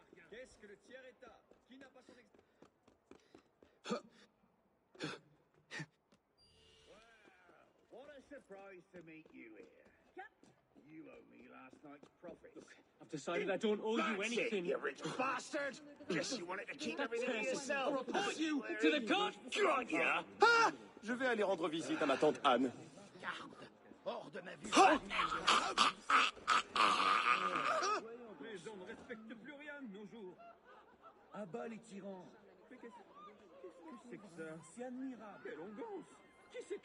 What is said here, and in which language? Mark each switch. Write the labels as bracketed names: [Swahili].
[French] Qu'est-ce que le tiers-état? Qui n'a pas son [English] What a surprise to meet you here. You owe me last night's profits. Look, I've decided I don't owe you That's anything. it, you rich bastard! Guess you wanted to keep everything to yourself. I'll report you to the court. God, yeah. Ah! [French] Je vais aller rendre visite à ma tante Anne. Garde! Hors de ma vue! Les gens ne respectent plus rien de nos jours. À bas les tyrans. Mais qu'est-ce que c'est que ça? C'est admirable. Quelle onguence. Qui c'est